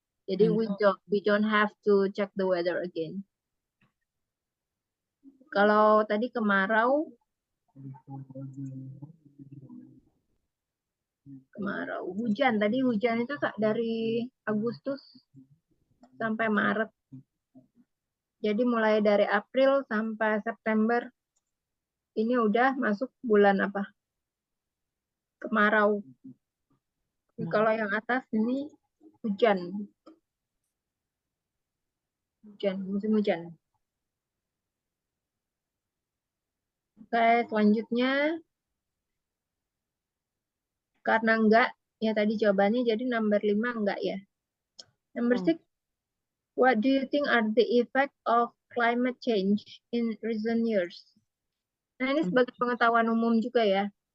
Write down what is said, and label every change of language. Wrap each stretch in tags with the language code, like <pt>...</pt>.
<en>Jadi we don't have to check the weather again.</en> <id>Kalau tadi kemarau, hujan. Tadi hujan itu dari Agustus sampai Maret. Jadi mulai dari April sampai September ini udah masuk bulan apa? Kemarau. Kalau yang atas ini hujan. Musim hujan. Oke, selanjutnya karena enggak, ya tadi jawabannya jadi number 5 enggak ya.</id> <en>Number 6, what do you think are the effect of climate change in recent years?</en> <id>Nah, ini sebagai pengetahuan umum juga ya.</id>